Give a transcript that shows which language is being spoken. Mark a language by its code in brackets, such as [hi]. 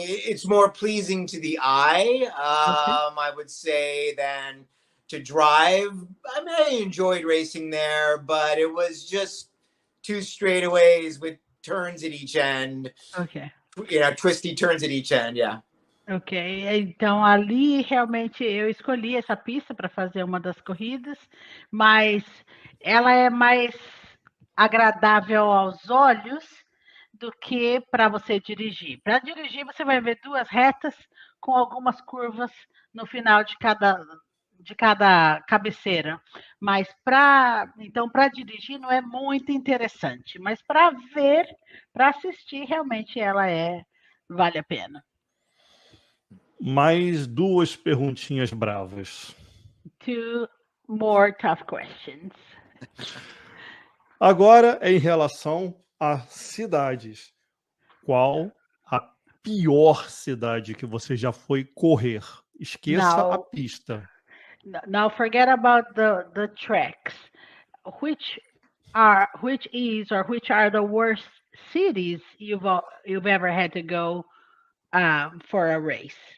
[en] It's more pleasing to the eye, I would say, than to drive. I enjoyed racing there, but it was just 2 straightaways with turns at each end. Twisty turns at each end, [pt] Ok, então ali realmente eu escolhi essa pista para fazer uma das corridas, mas ela é mais agradável aos olhos do que para você dirigir. Para dirigir, você vai ver 2 retas com algumas curvas no final de cada cabeceira. Mas para dirigir não é muito interessante, mas para ver, para assistir, realmente ela vale a pena. Mais 2 perguntinhas bravas. [en] 2 more tough questions. [pt] Agora é em relação a cidades. Qual a pior cidade que você já foi correr? Esqueça a pista. [en] Now forget about the tracks. Which are the worst cities you've ever had to go for a race?